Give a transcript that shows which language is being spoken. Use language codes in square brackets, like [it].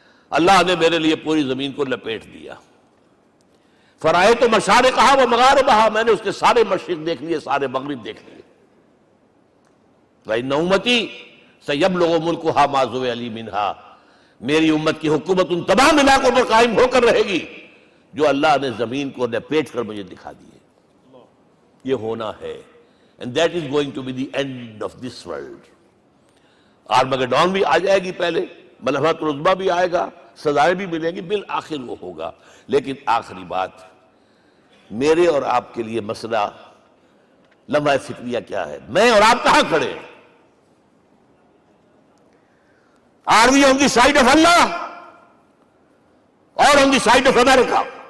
[ur] اللہ نے میرے لیے پوری زمین کو لپیٹ دیا. [ar] فرائے تو مشارقہا و مغاربہا، [ur] میں نے اس کے سارے مشرق دیکھ لیے، سارے مغرب دیکھ لیے. [ar] وَإِنَّ أُمَّتِي سَيَبْلُغُ مُلْكُهَا مَا زُوِّئَ لِي مِنْهَا، [ur] میری امت کی حکومت ان تمام علاقوں پر قائم ہو کر رہے گی جو اللہ نے زمین کو لپیٹ کر مجھے دکھا دیے. یہ ہونا ہے. [en] And that is going to be the end of this world. [ur] Armageddon بھی آ جائے گی پہلے، ملحمۃ العظمیٰ بھی آئے گا، سزائیں بھی ملیں گی، بالآخر وہ ہوگا. لیکن آخری بات، میرے اور آپ کے لیے مسئلہ لمحہ فکریہ کیا ہے؟ میں اور آپ کہاں کھڑے ہیں؟ [en] Are we on the side of Allah or on the side of America?